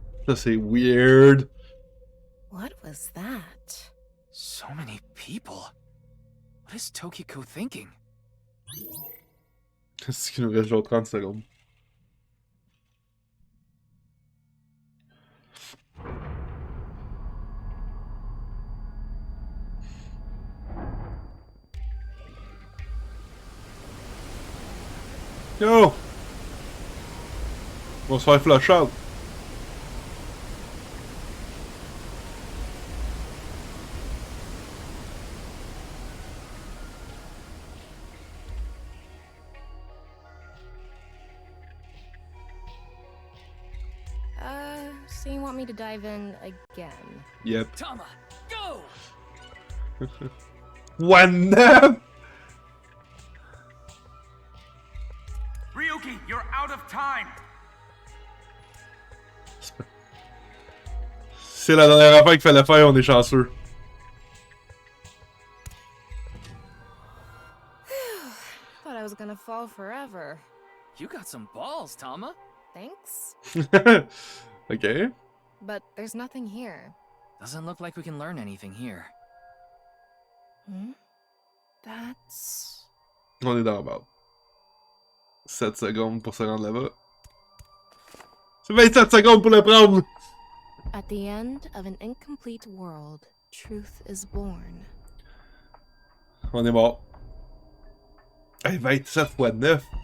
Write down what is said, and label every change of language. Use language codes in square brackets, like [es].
[fr] Ça c'est weird. [en] What was that? So many people. What is Tokiko thinking? [fr] Qu'est-ce qu'il nous reste genre 30 secondes? Yo! On va se faire [en] flush out. So you want me to dive in again? Yep. Tama, go! One nap! Ryuki, you're out of time. [fr] C'est la dernière affaire qu'il fallait faire, on est chanceux. [en] Thought I was gonna fall forever. You got some balls, Tama. Thanks. Ok. But there's nothing here. Doesn't look like we can learn anything here. Hmm? That's... [fr] On est dans la barre. 7 secondes pour se rendre là-bas. C'est 27 secondes pour le prendre! [en] At the end of an incomplete world, truth is born. [fr] On est mort. Hey, 27 fois 9.